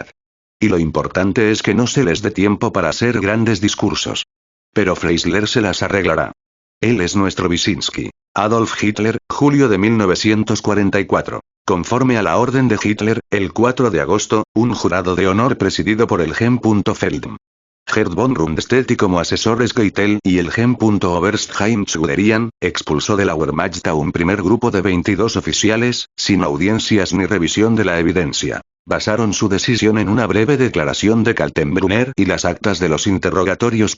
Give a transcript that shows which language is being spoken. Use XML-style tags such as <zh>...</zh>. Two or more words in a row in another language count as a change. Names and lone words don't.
<es>Y lo importante es que no se les dé tiempo para hacer grandes discursos. Pero Freisler se las arreglará. Él es nuestro Wyszynski. Adolf Hitler, julio de 1944. Conforme a la orden de Hitler, el 4 de agosto, un jurado de honor presidido por el Gen. Feldm. Gerd von Rundstedt y como asesores Keitel y el Gen.Oberstheim Guderian, expulsó de la Wehrmacht a un primer grupo de 22 oficiales, sin audiencias ni revisión de la evidencia. Basaron su decisión en una breve declaración de Kaltenbrunner y las actas de los interrogatorios.</es>